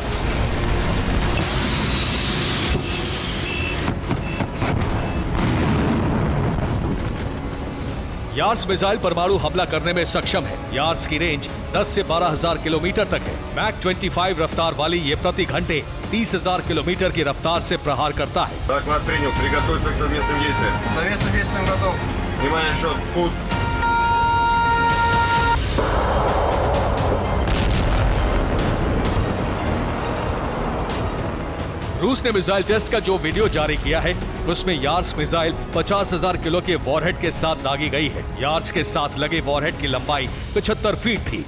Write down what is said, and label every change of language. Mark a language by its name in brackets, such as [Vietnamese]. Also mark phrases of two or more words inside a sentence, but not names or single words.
[Hindi] यार्स मिसाइल परमाणु हमला करने में सक्षम है। यार्स की रेंज 10 से 12,000 किलोमीटर तक है। मैक 25 रफ्तार वाली ये प्रति घंटे 30,000 किलोमीटर की रफ्तार से प्रहार करता है। [Russian] Доклад принял. Приготовиться к совместным действиям. Совместным действиям готов. Внимание, счет. Пуск. [Hindi] रूस ने [English] missile test [Hindi] का जो वीडियो जारी किया है उसमें यार्स मिसाइल 50,000 किलो के वॉरहेड के साथ दागी गई है। यार्स के साथ लगे वॉरहेड की लंबाई 75 फीट थी।